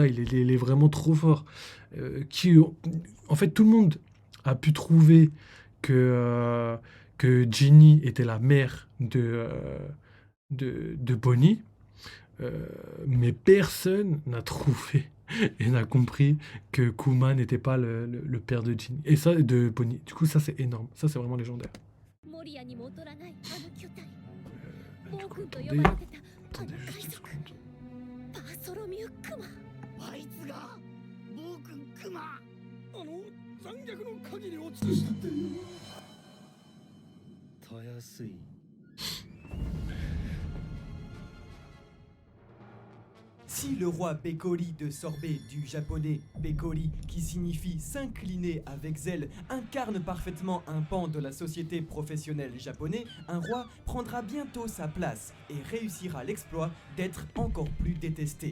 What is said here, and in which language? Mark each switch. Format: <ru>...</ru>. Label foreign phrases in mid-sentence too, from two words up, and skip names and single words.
<fr>Il est vraiment trop fort. En fait, tout le monde a pu trouver que Ginny était la mère de Bonnie. Mais personne n'a trouvé et n'a compris que Kuma n'était pas le père de Ginny. Et ça, de Bonnie. Du coup, ça, c'est énorme. Ça, c'est vraiment légendaire.</fr> <ja>モリアに戻らないあの巨体</ja> <fr>Du</fr> <ja>暴</ja> <fr>coup,</fr> <ja>君と呼</ja> <fr>attendez,</fr> <ja>ばれてたあの</ja> <fr>attendez</fr> <ja>海</ja> <fr>juste une</fr> <ja>賊</ja> <fr>seconde.</fr> <ja>バーソロミュー・クマあいつが暴君クマ残虐の限りを尽くしたって。たやすい</ja> <fr>Si le roi Bekori de Sorbet, du japonais Bekori, qui signifie s'incliner avec zèle, incarne parfaitement un pan de la société professionnelle japonais, un roi prendra bientôt sa place et réussira l'exploit d'être encore plus détesté.</fr>